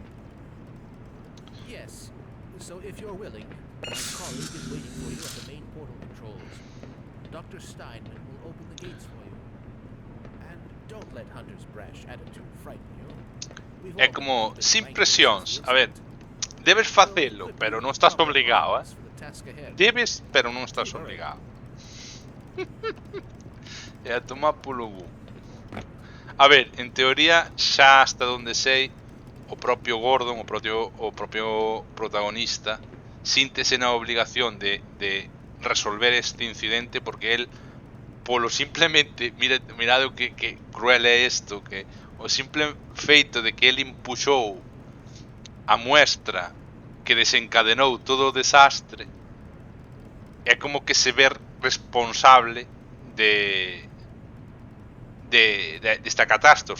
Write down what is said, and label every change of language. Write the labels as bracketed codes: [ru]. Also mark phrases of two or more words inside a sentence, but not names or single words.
[en] Yes. So if you're willing, my colleague is waiting for you at the main portal controls. Dr. Steinman will open the gates for you. And don't let Hunter's brash attitude frighten you. We've [gl] É [en] all [gl] como [en] been [gl] sin [en] ranked [gl] presións. [en] against [gl] A ver, [en] the [gl] debes facelo, [en] incident. [gl] pero non estás obligado, [en] For the task ahead. [gl] Debes, pero non estás obligado. E a tomar polo bu. A ver, en teoría, xa hasta donde sei, o propio Gordon, o propio protagonista, síntese na obligación de resolver este incidente porque él, polo simplemente, mirad o que cruel é isto, que o simple feito de que él impuxou a muestra que desencadenou todo o desastre, é como que se ver responsable desta catástrofe.